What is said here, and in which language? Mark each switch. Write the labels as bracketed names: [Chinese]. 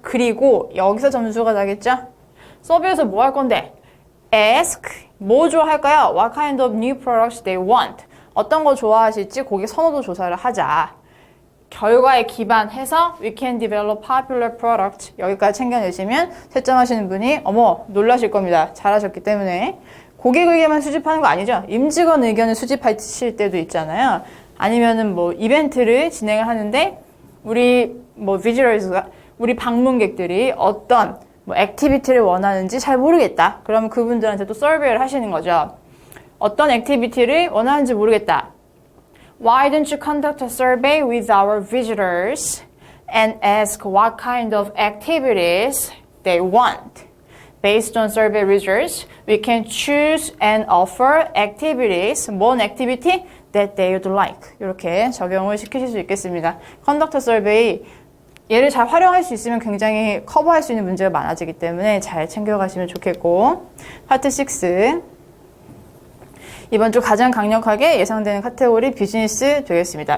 [Korean] 그리고 여기서 점수가 나겠죠? 서비에서 뭐 할 건데? Ask. 뭐 좋아할까요? [English] What kind of new products they want. [Korean] 어떤 거 좋아하실지 고객 선호도 조사를 하자. 결과에 기반해서 [English] we can develop popular products. [Korean] 여기까지 챙겨내시면 채점하시는 분이 어머 놀라실 겁니다. 잘하셨기 때문에. 고객 의견만 수집하는 거 아니죠. 임직원 의견을 수집하실 때도 있잖아요. 아니면은 뭐 이벤트를 진행을 하는데 우리 visitors가 우리 방문객들이 어떤 액티비티를 원하는지 잘 모르겠다. 그러면 그분들한테 또 서베이를 하시는 거죠. 어떤 액티비티를 원하는지 모르겠다. [English] Why don't you conduct a survey with our visitors and ask what kind of activities they want? Based on survey results, we can choose and offer activities, 뭔 activity that they would like. [Korean] 이렇게 적용을 시키실 수 있겠습니다. [English] Conduct a survey, [Korean] 얘를 잘 활용할 수 있으면 굉장히 커버할 수 있는 문제가 많아지기 때문에 잘 챙겨가시면 좋겠고. 파트 6. 이번 주 가장 강력하게 예상되는 카테고리 비즈니스 되겠습니다.